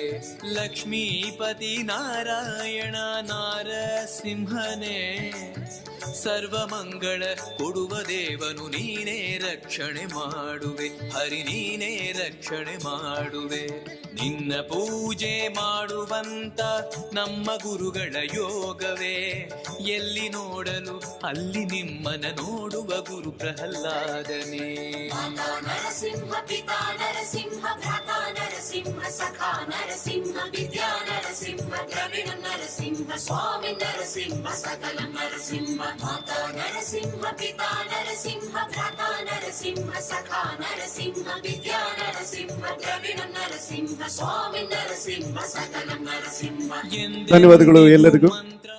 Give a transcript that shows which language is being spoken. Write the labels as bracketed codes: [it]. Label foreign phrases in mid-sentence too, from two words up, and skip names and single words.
[kn] ಲಕ್ಷ್ಮೀಪತಿ ನಾರಾಯಣ ನಾರಸಿಂಹನೇ ಸರ್ವಮಂಗಳ ಕೊಡುವ ದೇವನು ನೀನೇ ರಕ್ಷಣೆ ಮಾಡುವೆ. ಹರಿ ನೀನೇ ರಕ್ಷಣೆ ಮಾಡುವೆ. ನಿನ್ನ ಪೂಜೆ ಮಾಡುವಂತ ನಮ್ಮ ಗುರುಗಳ ಯೋಗವೇ. ಎಲ್ಲಿ ನೋಡಲು ಅಲ್ಲಿ ನಿಮ್ಮನ ನೋಡುವ ಗುರು ಪ್ರಹ್ಲಾದನೇ. [sa] ನರಸಿಂಹ ಪಿತಾ ನರಸಿಂಹ ಭ್ರಾತಾ ನರಸಿಂಹ ಸಖಾ ನರಸಿಂಹ ವಿದ್ಯಾ ನರಸಿಂಹ ದ್ರವಿಣ ನರಸಿಂಹ ಸ್ವಾಮಿ ನರಸಿಂಹ ಸಕಲ ನರಸಿಂಹ. ಮಾತಾ ನರಸಿಂಹ ಪಿತಾ ನರಸಿಂಹ ಭ್ರಾತಾ ನರಸಿಂಹ ಸಖಾ ನರಸಿಂಹ ವಿದ್ಯಾ ನರಸಿಂಹ ದ್ರವಿಣ ನರಸಿಂಹ ಸ್ವಾಮಿ ನರಸಿಂಹ ಸಕಲ ನರಸಿಂಹ. [kn] ಧನ್ಯವಾದಗಳು ಎಲ್ಲರಿಗೂ.